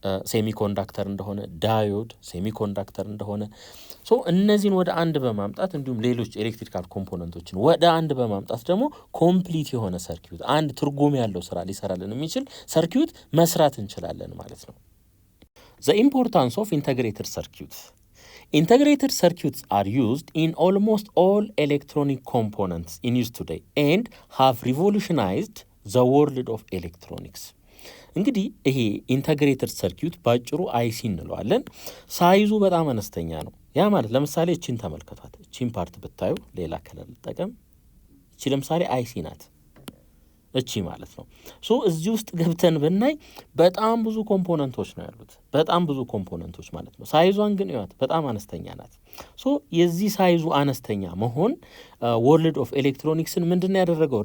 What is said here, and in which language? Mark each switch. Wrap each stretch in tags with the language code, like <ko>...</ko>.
<am>ሴሚኮንዳክተር እንደሆነ፣ ዳዮድ ሴሚኮንዳክተር እንደሆነ። ሶ እነዚህን ወደ አንድ በማምጣት እንዲሁም ሌሎች ኤሌክትሪካል ኮምፖነንቶችን ወደ አንድ በማምጣት ደግሞ ኮምፕሊት የሆነ ሰርኪዩት፣ አንድ ትርጉም ያለው ስራ ሊሰራልን የሚችል ሰርኪዩት መስራት እንችላለን ማለት ነው።</am> <en>The importance of integrated circuits. Integrated circuits are used in almost all electronic components in use today and have revolutionized the world of electronics.</en> <am>እንግዲህ ይሄ ኢንተግሬትድ ሰርኪዩት ባጭሩ አይሲ እንለዋለን። ሳይዙ በጣም አነስተኛ ነው። ያ ማለት ለምሳሌ እቺን ተመልከቷት። እቺን ፓርት ብታዩ ሌላ ከለር ልጠቀም። እቺ ለምሳሌ አይሲ ናት። እቺ ማለት ነው። ሶ እዚህ ውስጥ ገብተን ብናይ በጣም ብዙ ኮምፖነንቶች ነው ያሉት። በጣም ብዙ ኮምፖነንቶች ማለት ነው። ሳይዟን ግን ይዋት በጣም አነስተኛ ናት። ሶ የዚህ ሳይዙ አነስተኛ መሆን ወርልድ ኦፍ ኤሌክትሮኒክስን ምንድነው ያደረገው?</am>